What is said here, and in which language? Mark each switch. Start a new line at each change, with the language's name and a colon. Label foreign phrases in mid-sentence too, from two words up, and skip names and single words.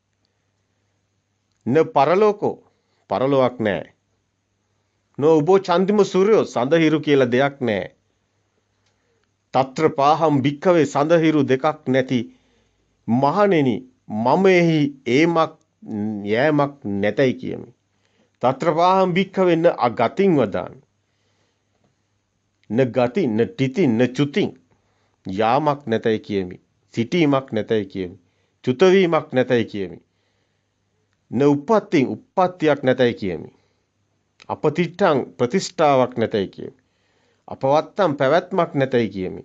Pali: න පරලෝකෝ
Sinhala: පරලොවක් නැහැ.
Pali: නෝ උබෝ චන්දිම සූර්යෝ
Sinhala: සඳහිරු කියලා දෙයක් නැහැ.
Pali: తත්‍ර පාහම් භික්ඛවේ
Sinhala: සඳහිරු දෙකක් නැති මහණෙනි මම එහි ඒමක් යෑමක් නැතයි කියමි.
Pali: తත්‍ර පාහම් භික්ඛවේ න අගතින් වදාමි. න ගති න තිති න චුති
Sinhala: යාමක් නැතයි කියමි. සිටීමක් නැතයි කියමි. චුත වීමක් නැතයි කියමි.
Pali: න උප්පත්තිං
Sinhala: උප්පත්තියක් නැතයි කියමි. අපතිත්තං ප්‍රතිෂ්ඨාවක් නැතයි කියමි. අපවත්තම් පැවැත්මක් නැතයි කියමි.